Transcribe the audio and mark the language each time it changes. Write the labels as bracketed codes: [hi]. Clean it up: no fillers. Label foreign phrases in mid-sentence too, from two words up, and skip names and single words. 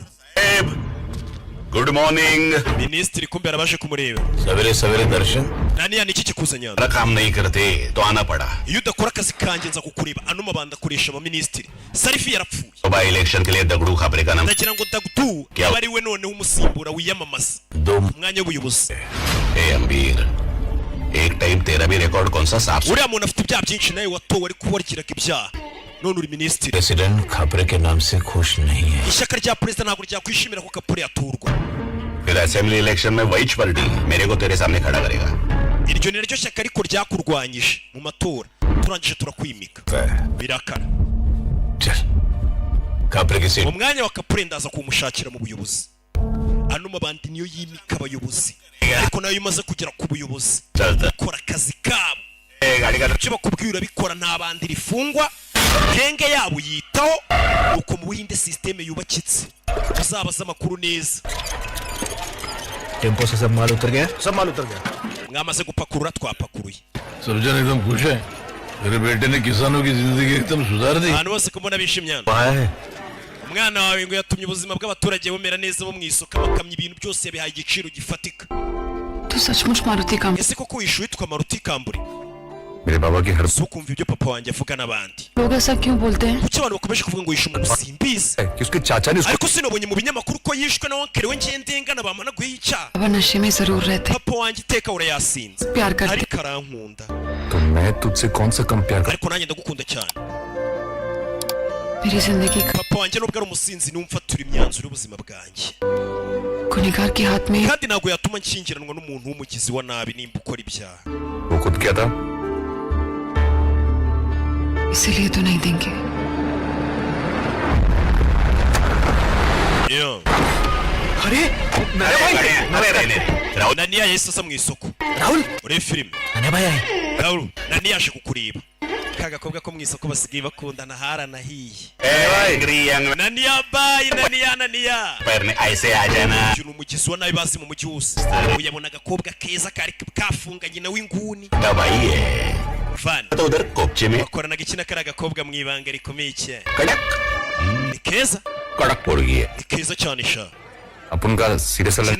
[en] good morning [rw] minisitiri kumbe arabaje kumureba [hi] सवेरे सवेरे दर्शन [rw] naniya niki kikuzanya [hi] मेरा काम नहीं करते तो आना पड़ा [rw] iyo udakora akazi kanjye nza kukureba ano mabanda akoresha abaminisitiri sarifi yarapfuye [hi] सुबह इलेक्शन के लिए दगड़ू खापरे का नाम [rw] ndagira ngo dagdu yaba ari we noneho umusimbura wiyamamaza [hi] दो [rw] umwanya w'ubuyobozi [hi] ए अमीर एक टाइम तेरा भी रिकॉर्ड कौन सा साफ [rw] uriya muntu afite ibyaha byinshi nawe watowe ariko warikiraga ibyaha none uri minisitiri [hi] प्रेसिडेंट खापरे के नाम से खुश नहीं है [rw] ishyaka rya perezida ntabwo ryakwishimira ko kapure yaturwa [hi] फिर [en] assembly election [hi] में वही पार्टी मेरे को तेरे सामने खड़ा करेगा [rw] iryo ni ryo shyaka ariko ryakurwanyije mu matora turangije turakwimika birakara [hi] चल खापरे की सीट [rw] mu mwanya wa kapure ndaza kumushakira mu buyobozi ano mabandi niyo yimika abayobozi ariko nayo imaze kugera ku buyobozi [hi] चलता [rw] kora akazi kabo [hi] गाड़ी का [rw] icyo bakubwira bikora nta bandi rifungwa genge yabo yitaho uko mu buhinde systeme yubakitse uzabaza amakuru neza [hi] टेम्पो से सब माल उतर गया [rw] mwamaze gupakurura twapakuruye [hi] सर्जन एकदम खुश है मेरे बेटे ने किसानों की जिंदगी एकदम सुधार दी [rw] abantu bose ko mbona bishimye umwana wawe ngo yatumye ubuzima bw'abaturage bumera neza bo mu isoko bakamya ibintu byose yabihaye igiciro gifatika [hi] तो तू सचमुच मारुति कांबले [rw] ese koko wishe witwa Maruti Kambure [hi] मेरे बाबा की हर [rw] so kumva ibyo papa wanjye avuga n'abandi [hi] लोग ऐसा क्यों बोलते हैं [rw] kuki abantu bakomeje kuvuga ngo yishe umuntu simbizi [hi] कि उसके चाचा ने उसको [rw] ariko sinabonye mu binyamakuru ko yishwe na onkere we ngendengana bamanaguye icyaha [hi] बाबा नशे में जरूर रहते [rw] papa wanjye iteka urayasinze [hi] प्यार करते [rw] ariko arankunda [hi] तो मैं तुझसे कौन सा कम प्यार कर [rw] ariko nanjye ndagukunda cyane [hi] मेरी जिंदगी का [rw] papa wanjye nubwo ari umusinzi numfatura imyanzuro y'ubuzima bwanjye [hi] गुनहगार के हाथ में [rw] kandi ntabwo yatuma nshyingiranwa n'umuntu w'umugizi wa nabi nimba ukora ibyaha [hi] वो खुद क्या था इसीलिए तो नहीं देंगे अरे अरे राहुल [rw] Naniya yahise asa mu isoko [hi] राहुल [rw] ureba filime [hi] नन्या भाई आए [rw] Raul Naniya yaje kukureba ka gakobwa ko mu isoko basigaye bakundana haranahiye Naniya bayi Naniya [hi] पैर ऐसे आ जाना [rw] uyu umugizi wa nabi bazi mu mujyi wose uyabona agakobwa keza kari kafunganye nawe inguni [hi] दवाई है Van तो उधर कोपचे में [rw] bakoranaga iki na kari agakobwa mu ibanga rikomeye cyane [hi] कड़क [rw] ni keza [hi] कड़क पड़ गई है [rw] ni keza cyane sha [hi] अपन का सीरियस अलग